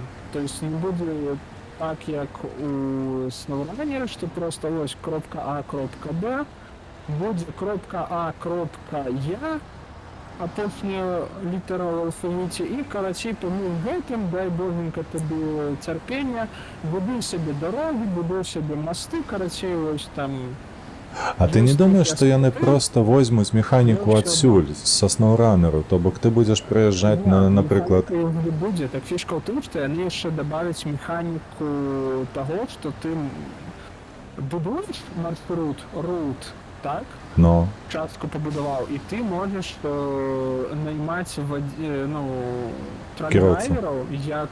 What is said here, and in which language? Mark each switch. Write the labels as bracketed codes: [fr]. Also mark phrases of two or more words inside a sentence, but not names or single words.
[be] То есть не будзе так, як у SnowRunner, што проста вось кропка А, кропка Б. Будзе кропка А, кропка Я, апошняя літара ў алфавіце і, карацей, тому гэтым, [uk] дай боженька тобі цярпення, [be] будуй сабе дарогі, будуй сабе масты, карацей, [uk] ось там. А ти не думаєш, що [be] яны просто возьмуть механіку адсюль, з SnowRunner, то бок [uk] ти будеш приїжджати на, наприклад... [be] Не будзе, так фішка ў тым, што яны яшчэ дабавяць механіку таго, што ты будуеш маршрут, рут, так? Ну, Частку пабудаваў, і ты можаш наймаць ну, трак-драйвераў, як...